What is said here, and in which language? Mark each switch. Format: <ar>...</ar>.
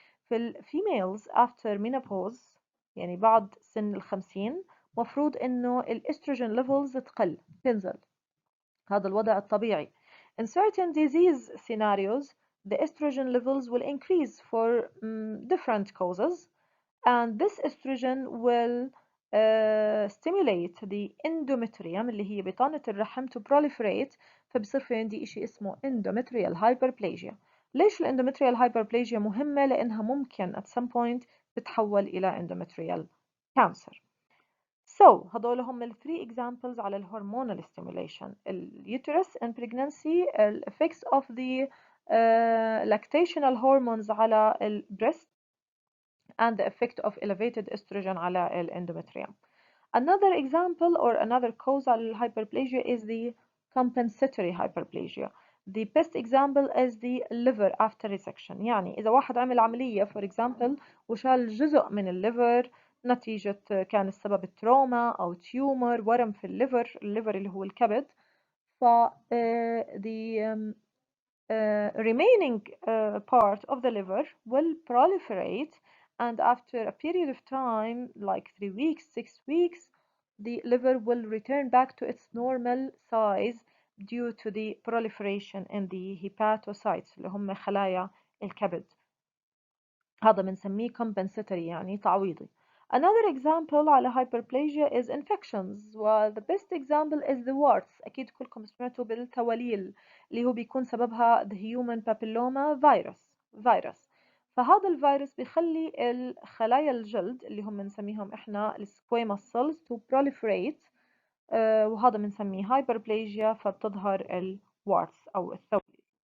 <ar>في</ar> <en>females after menopause</en> <ar>يعني بعد سن الخمسين مفروض انه الاستروجين levels تنزل، هذا الوضع الطبيعي.</ar> <en>In certain disease scenarios the estrogen levels will increase for different causes and this estrogen will stimulate the endometrium</en> <ar>اللي هي بطانة الرحم</ar> <en>to proliferate،</en> <ar>فبصير في عندي إشي اسمه</ar> <en>endometrial hyperplasia.</en> <ar>ليش الاندومتريال hyperplasia مهمة؟ لأنها ممكن</ar> <en>at some point</en> <ar>تتحول إلى endometrial cancer. So هدول هم ال 3 examples على الهرمونال stimulation.</ar> <en>الuterus and pregnancy, the effects of the lactational hormones</en> <ar>على البريست</ar> <en>and the effect of elevated estrogen على الendometrium. Another example or another cause على الhyperplasia is the compensatory hyperplasia. The best example is the liver after resection.</en> <ar>يعني إذا واحد عمل عملية</ar> <en>for example</en> <ar>وشال جزء من الليفر نتيجة كان السبب التروما أو تيومر ورم في الليفر اللي هو الكبد، ف</ar> <en>the remaining part of the liver will proliferate and after a period of time like 3 weeks 6 weeks the liver will return back to its normal size due to the proliferation in the hepatocytes</en> <ar>اللي هم خلايا الكبد. هذا بنسميه compensatory يعني تعويضي.</ar> <en>Another example على hyperplasia is infections و the best example is the warts.</en> <ar>أكيد كلكم سمعتوا بالتوليل اللي هو بيكون سببها</ar> <en>the human papilloma virus.</en> <ar>فهذا الفيروس بيخلي الخلايا الجلد اللي هم بنسميهم احنا squamous cells</ar> <en>to proliferate</en> <ar>وهذا بنسميه hyperplasia فبتظهر الwarts أو الثوليل.</ar>